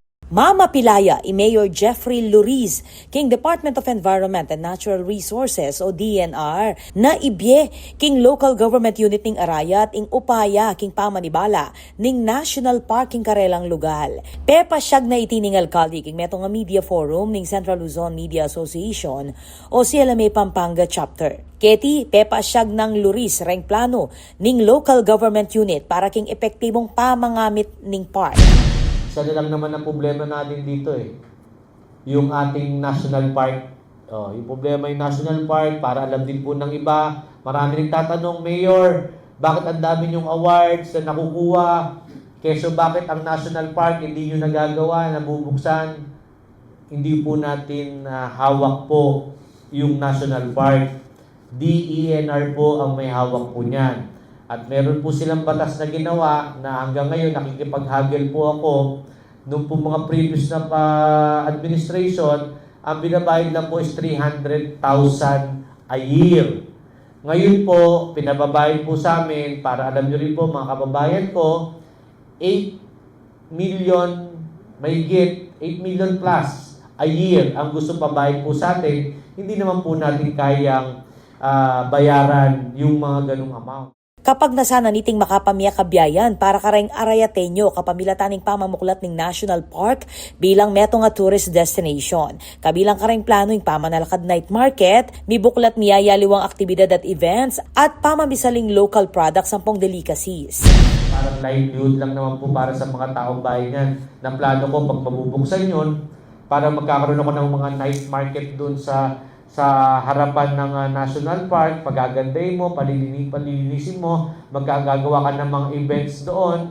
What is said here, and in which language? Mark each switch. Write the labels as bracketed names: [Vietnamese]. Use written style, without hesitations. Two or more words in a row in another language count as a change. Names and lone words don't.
[Pampanga] Mama Pilaya, Mayor Jeffrey Luriz, king [English] Department of Environment and Natural Resources [Pampanga] o DNR, na ibye king [English] local government unit [Pampanga] ning Arayat ing upaya king pamanibala ning National Park king Karelang Lugal. Pepa siyag na itining alkalde king metong [English] media forum [Pampanga] ning Central Luzon Media Association o CLMA Pampanga Chapter. Keti, pepa siyag ng Luriz reng plano ning [English] local government unit [Pampanga] para king epektibong pamangamit ning park. [Filipino] Isa na lang naman ang problema natin dito yung ating national park. Yung problema yung national park, para alam din po ng iba. Marami nagtatanong, Mayor, bakit ang dami yung awards na nakukuha? Keso bakit ang national park hindi nyo nagagawa, nabubuksan? Hindi po natin hawak po yung national park. DENR po ang may hawak po niyan. At meron po silang batas na ginawa na hanggang ngayon nakikipaghagil po ako. Nung po mga previous na administration, ang binabayad lang po is 300,000 [English] a year. [Filipino] Ngayon po, pinababayad po sa amin, para alam nyo rin po mga kababayan ko, 8 million, mahigit 8 [English] million plus a year [Filipino] ang gusto pabayad po sa atin. Hindi naman po natin kayang bayaran yung mga ganung amount. [Pampanga] Kapag nasana niting makapamiya kabiyayan para kareng Arayateño kapamilataning pamamuklat ng National Park bilang metong nga [English] tourist destination. [Pampanga] Kabilang kareng plano yung pamanalakad [English] night market, [Pampanga] mibuklat miyayaliwang aktibidad at events at pamamisaling [English] local products [Pampanga] sampung delicacies. [Filipino] Parang livelihood lang naman po para sa mga taong bayan yan. Na plano ko pag mabubuksan yun, para magkakaroon ako ng mga [English] night market [Filipino] dun sa harapan ng National Park, pagaganday mo, palilinisin mo, magkagagawa ka ng mga events doon.